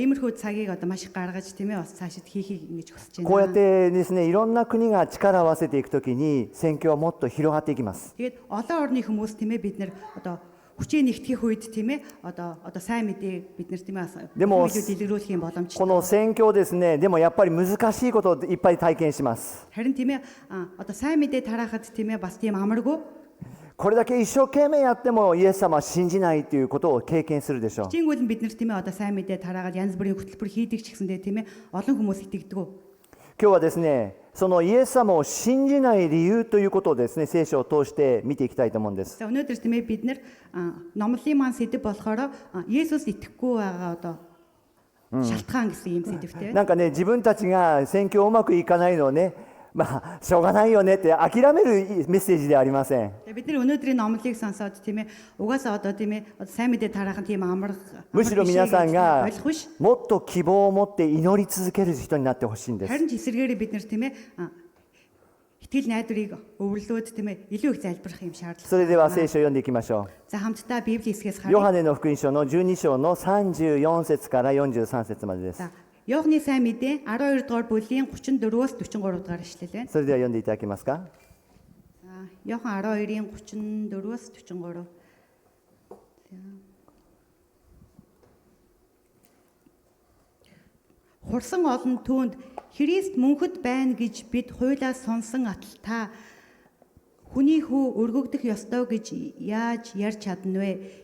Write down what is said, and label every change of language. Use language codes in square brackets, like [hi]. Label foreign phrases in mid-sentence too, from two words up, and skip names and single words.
[mn] Иймэрхүү цагийг одоо маш их гаргаж тийм ээ бас цаашид хийхийг ингэж хүсэж [ja] こうやっ [mn] байна. [ja] てですね、いろんな国が力を合わせていくときに宣教はもっと広がっていきます。 [mn] Тэгээд олон орны хүмүүс тийм ээ бид нэр одоо хүчээ нэгтгэх үед тийм ээ одоо сайн мэдээ бид нар тийм ээ бас дэлгэрүүлэх юм [ja] こ [mn] боломжтой. [ja] の宣教ですね、でもやっぱり難しいことをいっぱい体験します。 [mn] Харин тийм ээ одоо сайн мэдээ тараахад тийм ээ бас тийм амаргүй. [ja] これだけ一生懸命やってもイエス様は信じないということを経験するでしょう。 [mn] Чингүүл нь бид нар тийм ээ одоо сайн мэдээ тараагаад янз бүрийн хөтөлбөр хийдэг ч гэсэндээ тийм ээ олон хүмүүс итгэдэг. [ja] 今日はですね、そのイエス様を信じない理由ということをですね、聖書を通して見ていきたいと思うんです。 [mn] За өнөөдөр тийм ээ бид нар номлын маань сэдв болохоор Есүс итгэхгүй байгаа одоо шалтгаан гэсэн юм сэдвтэй. [ja] なんかね、自分たちが宣教うまくいかないのをね、まあしょうがないよねって諦めるメッセージではありません。 [mn] Бид нар өнөөдрийн номлыг сонсоод тийм ээ угаасаа одоо тийм ээ сайн мэдээ тараах нь тийм амар [ja] むしろ皆さんが [mn] ойлгох биш. [ja] もっと希望を持って祈り続ける人になってほしいんです。 [mn] Харин ч эсэргээрээ бид нар тийм ээ итгэл найдварыг өвөрлөөд тийм ээ илүү их залбирах юм шаардлага. [ja] それでは聖書を読んでいきましょ [mn] За хамтдаа Библийн хэсгээс [ja] う。ヨ [mn] харъя. [ja] ハネの福音書の12章の34節から43節までです。 [mn] За Иохны сайн мэдээ 12 дугаар бүлгийн 34-өөс 43 дугаар ишлэл байна. [ja] それでは読んでいただけますか。 [mn] За Иохан 12-ийн 34-өөс 43. Хурсан олон түүнд Христ мөнхөд байна гэж бид хуйлаас сонсон атал та хүний хүү өргөгдөх ёстой гэж яаж ярьж чадна вэ?